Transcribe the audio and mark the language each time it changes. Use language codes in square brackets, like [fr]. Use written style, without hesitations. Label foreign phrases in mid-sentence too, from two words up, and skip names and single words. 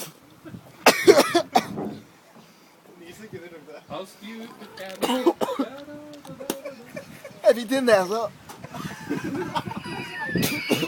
[no] 9 sekunder tok det. [en] How stupid can [no] Jeg fikk til nesa.